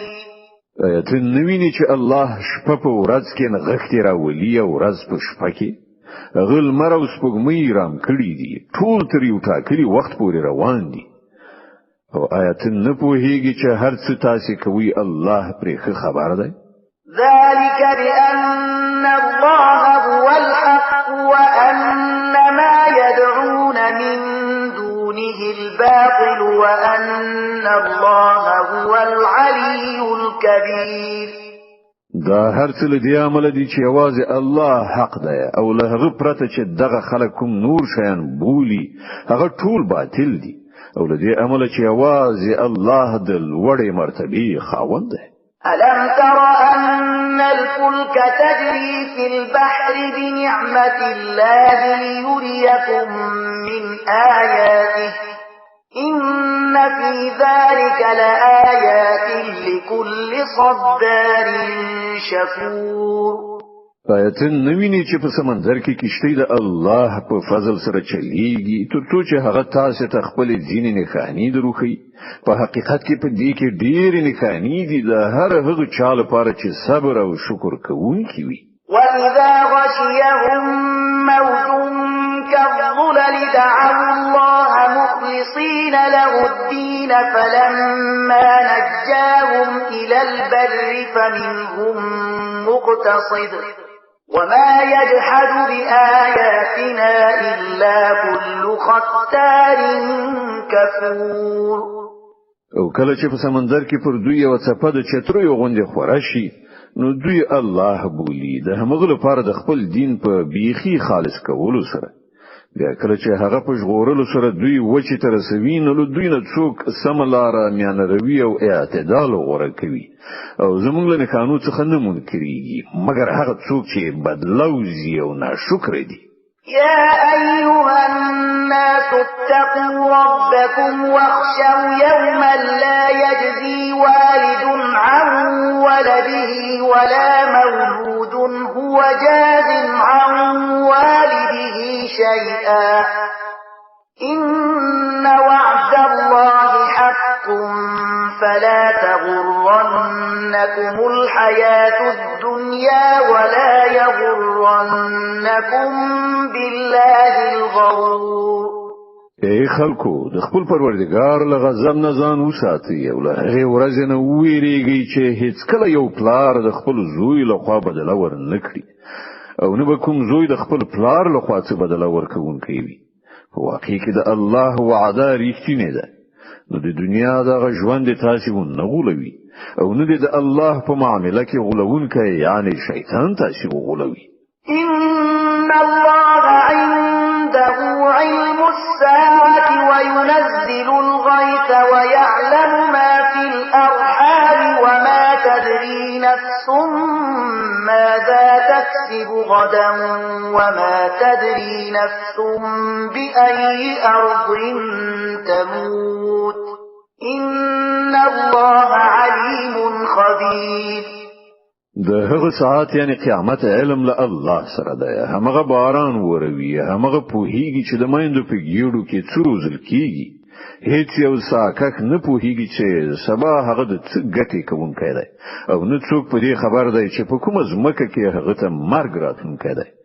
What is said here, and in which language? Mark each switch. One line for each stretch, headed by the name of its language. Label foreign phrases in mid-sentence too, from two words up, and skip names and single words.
Pashto: ته نویني چې الله شپه په ورځ کې نغښتې راولي او ورځ په شپه کې غل مر او سپوږمۍ رام کړی دي ټول تر یو ټاکلي وخت پورې روان دي او آیت نه پوهیږي چې هر څه تاسو کوي الله پرې خبر دی.
Arabic: ذلك بأن الله هو الحق وأن ما يدعون من دونه الباطل وأن الله هو العلي الكبير.
Pashto: دا هر څه له دې عمل دي چې یوازې الله حق دی او له هغه پرته چې دغه خلک کوم نور شیان بولي هغه ټول باطل دي او له دې عمل چې یوازې الله د لوړې مرتبه خاوند دی.
Arabic: ألم تر أن الفلك تجري في البحر بنعمة الله ليريكم من آياته إن في ذلك لآيات لكل صبار شكور.
Pashto: آیتن نویني چې په سمندر کې کشتۍ د الله په فضل سره چلیږي ترڅو چې هغه تاسو ته خپل ځینې نښانې دروخي. په حقیقت کې په دې کې ډېرې نښانې دي د هر هغه چا لپاره چې صبر او شکر کوونکی وي.
Arabic: وَإِذَا غَشِيَهُم مَّوْجٌ كَالظُّلَلِ دَعَوُا اللَّهَ مُخْلِصِينَ لَهُ الدِّينَ فَلَمَّا نَجَّاهُمْ إِلَى الْبَرِّ فَمِنْهُم مُّقْتَصِدٌ وَمَا يَجْحَدُ بِآيَاتِنَا إِلَّا كُلُّ خَتَّارٍ كَفُورٍ.
Pashto: او کله چې په سمندر کې پر دوی یو څپه د چترو غوندې خورا شي نو دوی الله بولی د همغه لپاره د خپل دین په بیخي خالص کولو سره. بیا کله چې هغه په ژغورلو سره دوی وچې ته رسوي نو دوی نه څوک سم لاره میانه روي او اعتدال غوره کوي او زموږ له قانون څخه نه منکرېږي مګر هغه څوک چې بدلوزي او ناشکر دي.
Arabic: يا أيها الناس اتقوا ربكم واخشوا يوما لا يجزي والد عن ولده ولا مولود هو جاز عن والده شيئا إن وعد الله حق فلا تغرنكم الحياة الدنيا ولا يغرنكم بالله الغرور.
Pashto: ای خلکو د خپل پروردگار له غضب نه ځان وساتئ او له هغې ورځې نه وویریږئ چې هیڅ کله یو پلار د خپل زوی له خوا بدله ورنکړي او نه به کوم زوی د خپل پلار له خوا څه بدله ورکوونکی وي. په واقع کې د الله وعده ریښتینې ده. نو د دنیا دغه ژوند تاسو نه غولوي او نه د الله په معامله کې غولونکی یعنی شیطان تاسو غولوي.
Arabic: إن الله عنده علم الساعة وينزل الغيث ويعلم ما في الأرحام وما تدري نفس ماذا تكسب غدا وما تدري نفس بأي أرض تموت إن الله عليم خبير.
Pashto: د هغه ساعت یعنی قیامت علم له الله سره ده. همغه باران وروي همغه پوهیږي چې د مایندو په ګیړو کې څو روزل کیږي. هیڅ یو ساکک نه پوهیږي چې سبا هغه د څه ګټې کوونکی دی او نه څوک په دې خبر دی چې په کومه ځمکه کې هغه ته مرګ راتلونکی دی.